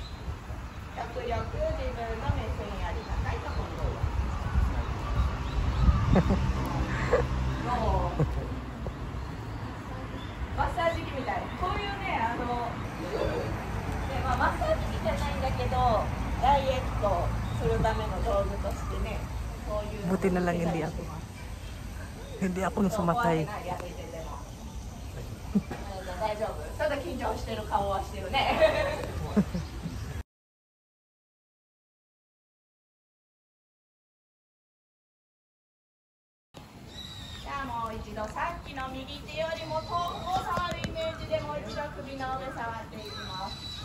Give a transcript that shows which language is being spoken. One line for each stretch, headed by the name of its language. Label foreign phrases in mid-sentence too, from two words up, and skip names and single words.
Japanese: 極力自分の目線より高いところマッサージ機みたいな、こういうね、マッサージ機じゃないんだけど、ダイエットするための道具としてね、こういうの。
Filipino: Buti na lang hindi ako nung sumakay.
Japanese: 大丈夫。ただ緊張してる顔はしてるね。もう一度さっきの右手よりも遠くを触るイメージでもう一度首の上触っていきます。